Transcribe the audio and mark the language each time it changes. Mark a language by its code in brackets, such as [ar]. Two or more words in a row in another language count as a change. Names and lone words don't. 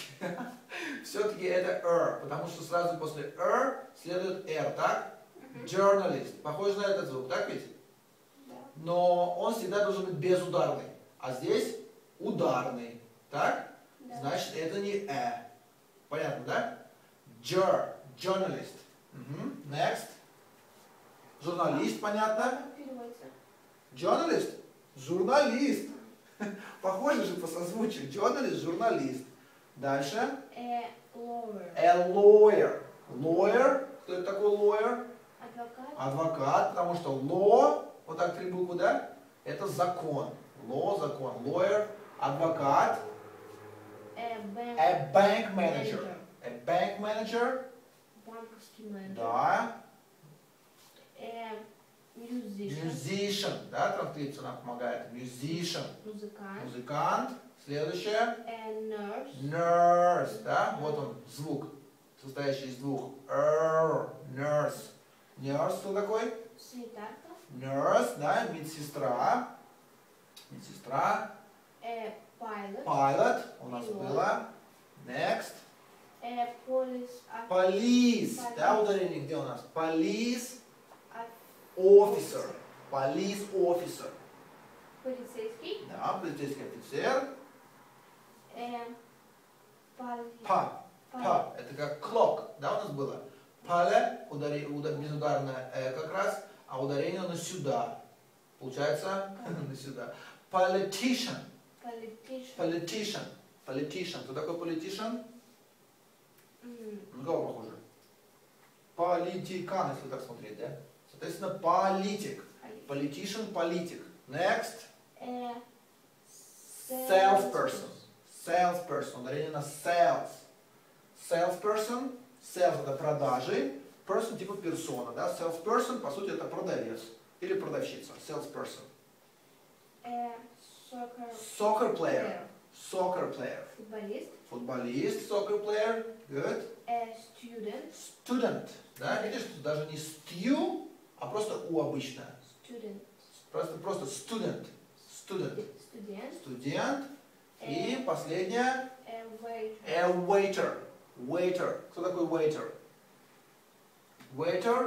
[ru] Все-таки это потому что сразу после следует так? [en] Journalist. [ru] Похоже на этот звук, так ведь? Да. Но он всегда должен быть безударный. А здесь ударный. Так? Да. Значит, это не Понятно, да? [en] Journalist. Next. [ru] Журналист, понятно? Как переводится? Journalist. Журналист. Похоже же по созвучию. Journalist, журналист. Дальше. [en] A lawyer. A lawyer. Lawyer. Кто это такой lawyer? [ru] Адвокат. Адвокат, потому что law, вот так 3 буквы, да? Это закон. Law, закон. Lawyer, адвокат. [en] A bank manager. A bank manager. [ru] Банковский менеджер. Да. [en] A musician. Musician. [ru] Да, транскрипция нам помогает. [en] Musician. [ru] Музыкант. Музыкант. Следующее. [en] A nurse. Nurse. [ru] Да, вот он звук, состоящий из двух. Nurse. Nurse кто такой? Санитарка. Nurse, да, медсестра. Медсестра. [en] A pilot. [ru] Pilot у нас было. [en] Next. A police. Police. [ru] Да, ударение где у нас? [en] Police officer. Police officer. [ru] Полицейский. Да, полицейский офицер. Па. Это как clock, да, у нас было? Пале, безударное как раз, а ударение на сюда. Получается, на сюда. Politician. Politician. Кто такой politician? На кого похоже? Политикан, если так смотреть, да? Соответственно, политик. [en] Politician, политик. Next. Salesperson. Salesperson. [ru] Ударение на sales. Salesperson. Sales это продажи. Person типа персона, да? Salesperson, по сути, это продавец. Или продавщица. [en] Salesperson. Soccer player. Soccer player. [ru] Футболист. [en] Футболист. Soccer player. Good. Student. Student. [ru] Да, видишь, тут даже не stew, а просто у обычная. [en] Student. [ru] Просто [en] student. Student. [ru] Студент. Студент. И последнее. Waiter. Waiter. Waiter. Кто такой waiter? Waiter.